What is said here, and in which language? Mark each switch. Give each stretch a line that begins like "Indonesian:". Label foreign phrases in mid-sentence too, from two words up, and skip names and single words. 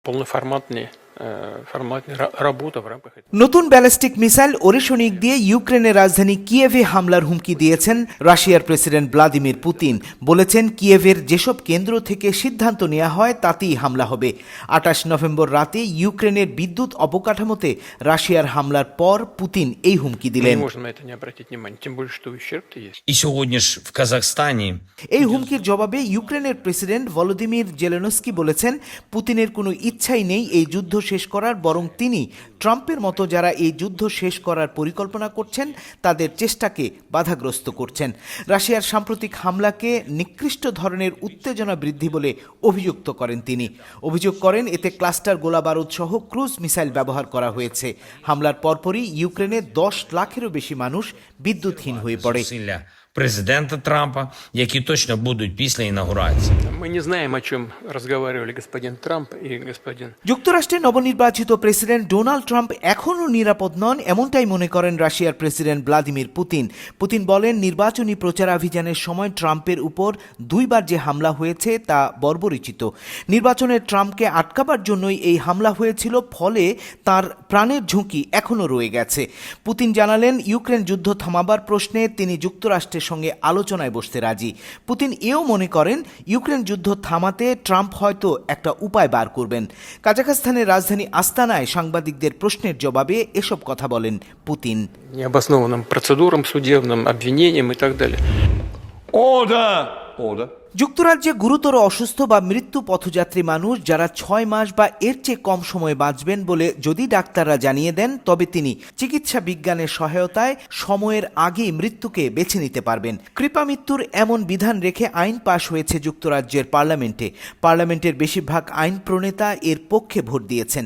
Russian: Полноформатная работа в рамках этого.
Bangla: নতুন ব্যালিস্টিক মিসাইল ওরেশনিক দিয়ে ইউক্রেনের রাজধানী কিয়েভে হামলার হুমকি দিয়েছেন রাশিয়ার প্রেসিডেন্ট ভ্লাদিমির পুতিন। বলেছেন, কিয়েভের যেসব কেন্দ্র থেকে সিদ্ধান্ত নেওয়া হয় তাতেই হামলা হবে। ২৮ নভেম্বর রাতে ইউক্রেনের বিদ্যুৎ অবকাঠামোতে রাশিয়ার হামলার পর পুতিন এই হুমকি
Russian: Мы
Bangla: দিলেন।
Russian: не можем на это не обратить внимание, тем более, что ущерб-то есть.
Ukrainian: И сьогодні ж в Казахстані
Bangla: এই হুমকির জবাবে ইউক্রেনের প্রেসিডেন্ট ভলোদিমির জেলেনস্কি বলেছেন, পুতিনের কোনো ইচ্ছাই নেই এই যুদ্ধ শেষ করার, বরং তিনি ট্রাম্পের মতো যারা এই যুদ্ধ শেষ করার পরিকল্পনা করছেন তাদের চেষ্টাকে বাধাগ্রস্ত করছেন। রাশিয়ার সাম্প্রতিক হামলাকে নিকৃষ্ট ধরনের উত্তেজনা বৃদ্ধি বলে অভিযুক্ত করেন তিনি। অভিযোগ করেন এতে ক্লাস্টার গোলাবারুদ সহ
English: cruise missile
Bangla: ব্যবহার করা হয়েছে। হামলার পরপরই ইউক্রেনে 10 লাখেরও বেশি মানুষ বিদ্যুৎহীন হয়ে পড়ে।
Ukrainian: зусилля президента Трампа, які точно будуть після інаугурації.
Russian: Мы не знаем, о чем разговаривали господин Трамп и господин.
Bangla: যুক্তরাষ্ট্রের নবনির্বাচিত প্রেসিডেন্ট ডোনাল্ড ট্রাম্প এখনও নিরাপদ নন, এমনটাই মনে করেন রাশিয়ার প্রেসিডেন্ট ভ্লাদিমির পুতিন। পুতিন বলেন, নির্বাচনী প্রচারাভিযানের সময় ট্রাম্পের উপর 2 বার যে হামলা হয়েছে তা বর্বরোচিত। নির্বাচনে ট্রাম্পকে আটকাবার জন্যই এই হামলা হয়েছিল, ফলে তার প্রাণের ঝুঁকি এখনও রয়ে গেছে। পুতিন জানালেন, ইউক্রেন যুদ্ধ থামাবার প্রশ্নে তিনি যুক্তরাষ্ট্রের সঙ্গে আলোচনায় বসতে রাজি। পুতিন এও মনে করেন ইউক্রেন যুদ্ধ থামাতে ট্রাম্প হয়তো একটা উপায় বার করবেন। কাজাখস্তানের রাজধানী আস্তানায় সাংবাদিকদের প্রশ্নের জবাবে এসব কথা বলেন পুতিন।
Russian: Необоснованным процедурам, судебным обвинениям и так далее.
English: Order.
Bangla: যুক্তরাজ্যে গুরুতর অসুস্থ বা মৃত্যু পথযাত্রী মানুষ যারা 6 মাস বা এর চেয়ে কম সময় বাঁচবেন বলে যদি ডাক্তাররা জানিয়ে দেন, তবে তিনি চিকিৎসা বিজ্ঞানের সহায়তায় সময়ের আগেই মৃত্যুকে বেছে নিতে পারবেন। কৃপা মৃত্যুর এমন বিধান রেখে আইন পাশ হয়েছে যুক্তরাজ্যের পার্লামেন্টের বেশিরভাগ আইন প্রণেতা এর পক্ষে ভোট দিয়েছেন।